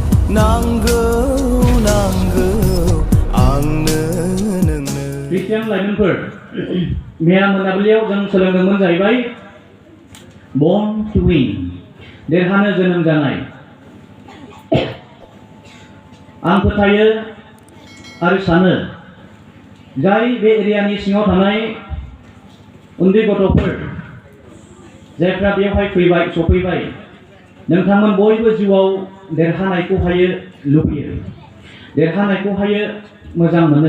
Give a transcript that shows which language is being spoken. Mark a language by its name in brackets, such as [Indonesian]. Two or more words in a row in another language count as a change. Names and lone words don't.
[Bodo] नांगौ नांगौ आंनो नोंनो। ख्रिस्टियान लाइमोनफोर, मैया मोनाबिलियाव जों सोलोंदोंमोन जाहैबाय [English] born to win, [Bodo] देरहानो जोनोम जानाय। आं फोथायो आरो सानो जाय बे एरियानि सिङाव थानाय उन्दै गथ'फोर जायफ्रा बेवहाय फैबाय सफैबाय, नोंथांमोन बयबो जिउआव देरहानायखौहायो लुबैयो, देरहानायखौहायो मोजां मोनो।